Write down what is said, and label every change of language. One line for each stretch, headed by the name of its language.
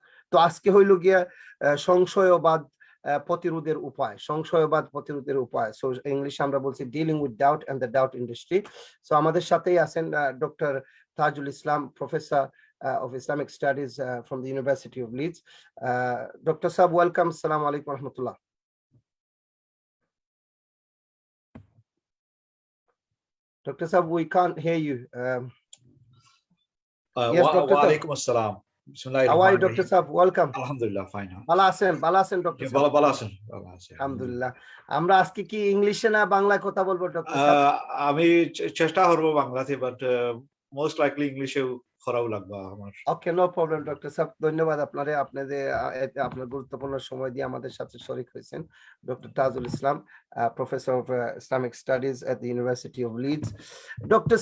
Bangla: তো আজকে হইল গিয়া সংশয়বাদ প্রতিরোধের উপায়, সো ইংলিশে আমরা বলছি
English: Dealing with doubt and the doubt industry.
Bangla: So আমাদের সাথেই আছেন doctor Tajul Islam, professor
English: of Islamic Studies from the University of Leeds. Dr. Saab, welcome. Assalamu alaikum wa rahmatullah. Dr. Saab, we can't hear you. Yes, Dr. Walaikum assalam. How are you, Dr. Saab? Welcome. Alhamdulillah, fine.
Bangla: ভালো আছেন Dr. Saab? ভালো আছেন। আলহামদুলিল্লাহ। আমরা আজকে কি ইংলিশে না বাংলায় কথা বলবো ডক্টর সাহেব? আমি চেষ্টা করব বাংলাতে,
English: but most likely
Bangla: ইংলিশে করাও লাগবে আমার।
English: Okay, no problem doctor সাহেব।
Bangla: ধন্যবাদ আপনারে, আপনি যে আপনার গুরুত্বপূর্ণ সময় দিয়ে আমাদের সাথে শরীক হয়েছেন।
English: Doctor Tajul Islam, professor of Islamic Studies at the University of Leeds. Dr.